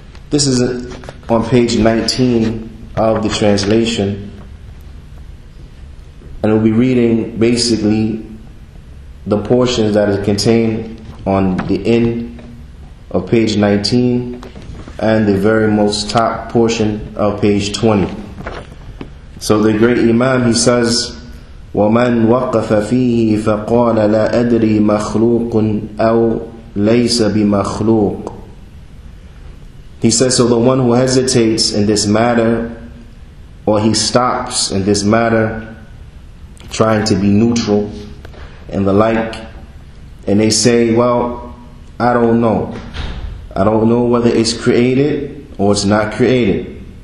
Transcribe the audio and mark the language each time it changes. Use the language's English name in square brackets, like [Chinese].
[English] This is on page 19 of the translation, and we'll be reading basically the portions that are contained on the end of page 19 and the very most top portion of page 20. So the great Imam, he says, [Arabic] وَمَنْ وَقَفَ فِيهِ فَقَالَ لَا أَدْرِي مَخْلُوقٌ أَوْ لَيْسَ بِمَخْلُوقٍ. [English] He says, so the one who hesitates in this matter, or he stops in this matter, trying to be neutral and the like, and they say, well, I don't know whether it's created or it's not created.